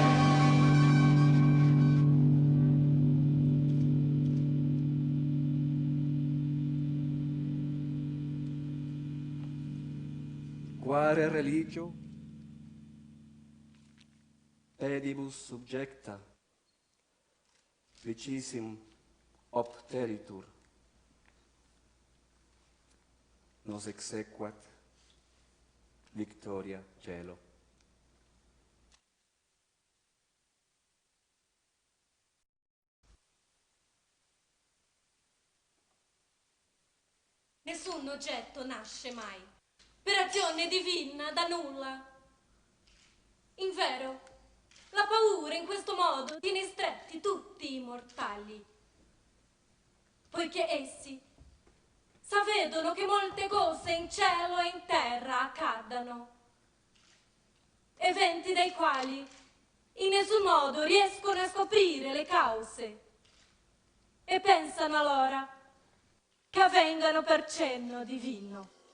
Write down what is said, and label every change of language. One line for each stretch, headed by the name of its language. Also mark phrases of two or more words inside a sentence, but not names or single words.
Latin: Quare religio pedibus subjecta vicissim opteritur, nos exequat victoria cielo.
Italian: Nessun oggetto nasce mai per azione divina da nulla. Invero, la paura in questo modo tiene stretti tutti i mortali, poiché essi s'avvedono che molte cose in cielo e in terra accadano, eventi dai quali in nessun modo riescono a scoprire le cause, e pensano allora che avvengano per cenno divino.